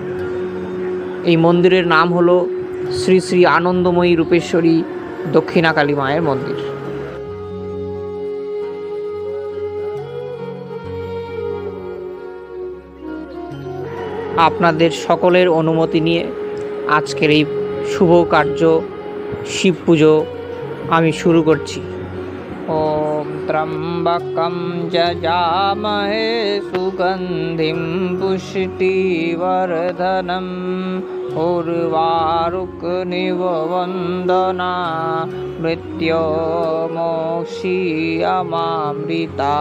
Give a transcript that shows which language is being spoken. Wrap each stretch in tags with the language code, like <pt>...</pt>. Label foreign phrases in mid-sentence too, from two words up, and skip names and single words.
<bn>এই মন্দিরের নাম হলো শ্রী শ্রী আনন্দময়ী রূপেশ্বরী দক্ষিণা কালী মায়ের মন্দির। আপনাদের সকলের অনুমতি নিয়ে আজকের এই শুভ কার্য শিব পুজো আমি শুরু করছি।</bn> <sa>ওম ত্রম্বকম যজামহে সুগন্ধিম পুষ্টিবর্ধনম উর্বারুকমিব বন্দনা মৃত্যোর্মুক্ষীয়মামৃতা।</sa>